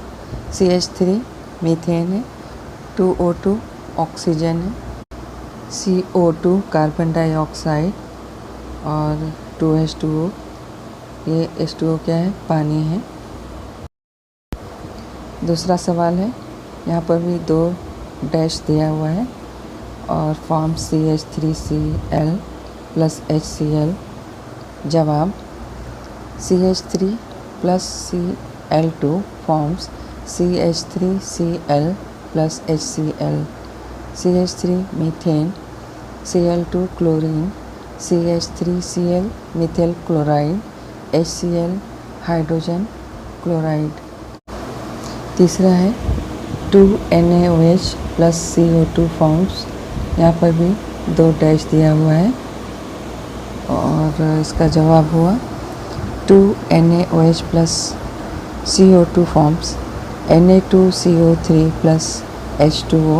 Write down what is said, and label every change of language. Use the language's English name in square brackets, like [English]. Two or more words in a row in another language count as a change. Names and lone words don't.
[Urdu] CH3 میتھین ہے، 2O2 آکسیجن ہے، CO2 [English] carbon dioxide [Urdu] اور 2H2O، یہ H2O کیا ہے؟ پانی ہے۔ دوسرا سوال ہے، یہاں پر بھی 2 ڈیش دیا ہوا ہے اور فارم CH3Cl+HCl۔ جواب، CH3+Cl2 فارمز CH3Cl+HCl۔ CH3 میتھین، Cl2 کلورین، CH3Cl [English] methyl chloride, [Urdu] HCl [English] hydrogen chloride. [Urdu] تیسرا ہے 2NaOH+CO2 فارمز، یہاں پر بھی 2 ڈیش دیا ہوا ہے اور اس کا جواب ہوا 2NaOH+CO2 فارمز Na2CO3+H2O۔